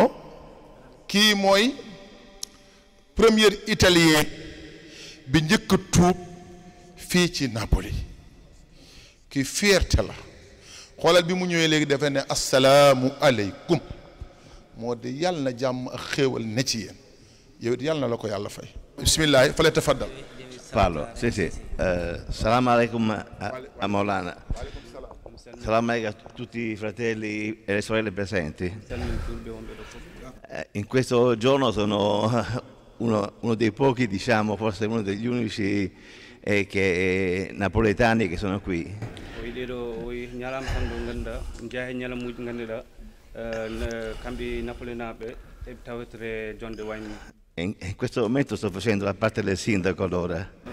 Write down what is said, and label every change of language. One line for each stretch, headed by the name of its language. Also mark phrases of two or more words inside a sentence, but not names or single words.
Wolof: Ceerno kii mooy
French: premier italien
Wolof: bi njëkk a tuub fii ci Napoli kii fierté la xoolal bi mu ñëwee léegi dafa ne
Arabic: السلام عليكم
Wolof: moo di yàlla na jàmm ak xéewal ne ci yéen yow it yàlla na la ko yàlla fay bismillah fale tafaddal
Italian: Parlo, sì sì.
Arabic: سلام عليكم a Maulana. سلام عليكم
Italian: a tutti i fratelli e le sorelle presenti. In questo giorno sono uno dei pochi, diciamo, forse uno degli unici napoletani che sono qui. In questo momento sto facendo la parte del sindaco allora.